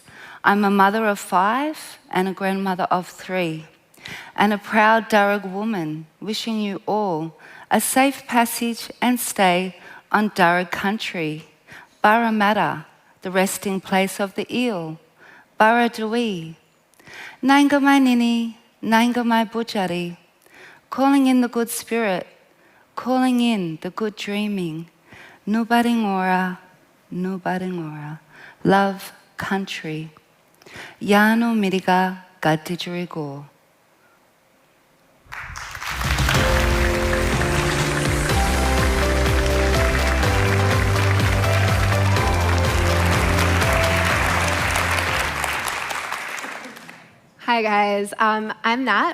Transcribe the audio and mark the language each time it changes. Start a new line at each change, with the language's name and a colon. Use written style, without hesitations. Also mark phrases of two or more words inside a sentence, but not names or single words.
English: I'm a mother of 5 and a grandmother of 3, and a proud Darug woman, wishing you all a safe passage and stay on Darug country. Barramata, the resting place of the eel.
Dharuk: Barradui. Nanga mai nini, nanga mai bujari.
English: Calling in the good spirit, calling in the good dreaming.
Dharuk: Nubaringora, nubaringora.
English: Love country.
Dharuk: Yano miriga gatijurigo.
English: Hi guys, I'm Nat.